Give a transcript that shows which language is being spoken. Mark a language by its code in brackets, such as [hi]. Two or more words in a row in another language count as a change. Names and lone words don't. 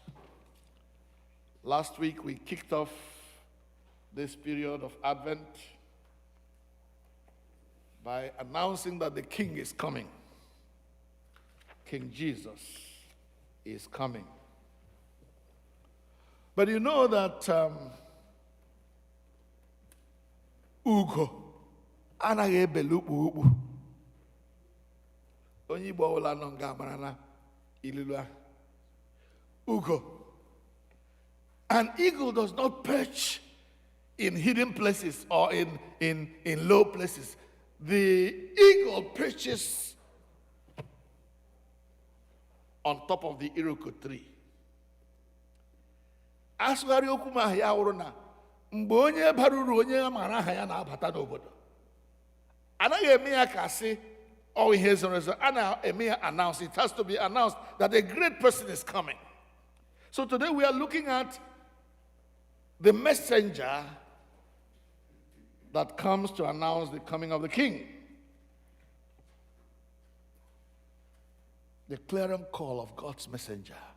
[en] Last week we kicked off this period of Advent by announcing that the King is coming. King Jesus is coming. But you know that [ig] Ugo anaghị ebelukpu ukpu. Onye Igbo ọbụla nọ nga amara na ilulu ahụ. Ugo. [en] An eagle does not perch in hidden places or in low places. The eagle perches on top of the iroko tree. [ig] Asụgharị okwu ma ya wụrụ na mgbe onye bara uru onye amara aha ya na-abata n'obodo. Anaghị eme ya ka sị [en] oh, here's a result. Announce. It has to be announced that a great person is coming. So today we are looking at the messenger that comes to announce the coming of the King. The clarion call of God's messenger.